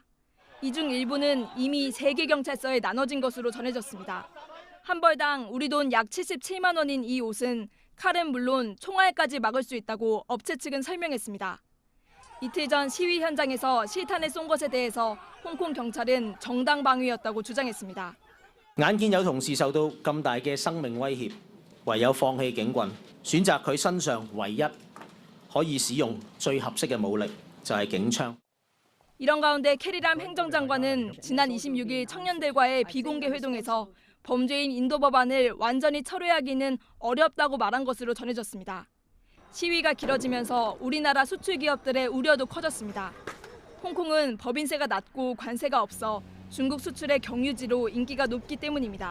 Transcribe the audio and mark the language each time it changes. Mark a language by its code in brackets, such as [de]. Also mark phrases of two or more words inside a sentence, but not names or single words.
[ko] 이 중 일부는 이미 3개 경찰서에 나눠진 것으로 전해졌습니다. 한 벌당 우리 돈 약 77만 원인 이 옷은 칼은 물론 총알까지 막을 수 있다고 업체 측은 설명했습니다. 이틀 전 시위 현장에서 실탄을 쏜 것에 대해서 홍콩 경찰은 정당 방위였다고 주장했습니다. [yue] 眼見有同事受到咁大嘅生命威脅，唯有放棄警棍，選擇佢身上唯一可以使用最合適嘅武力，就係警槍。 [ko] 이런 가운데 캐리람 행정장관은 지난 26일 청년들과의 비공개 회동에서 범죄인 인도 법안을 완전히 철회하기는 어렵다고 말한 것으로 전해졌습니다. 시위가 길어지면서 우리나라 수출 기업들의 우려도 커졌습니다. 홍콩은 법인세가 낮고 관세가 없어 중국 수출의 경유지로 인기가 높기 때문입니다.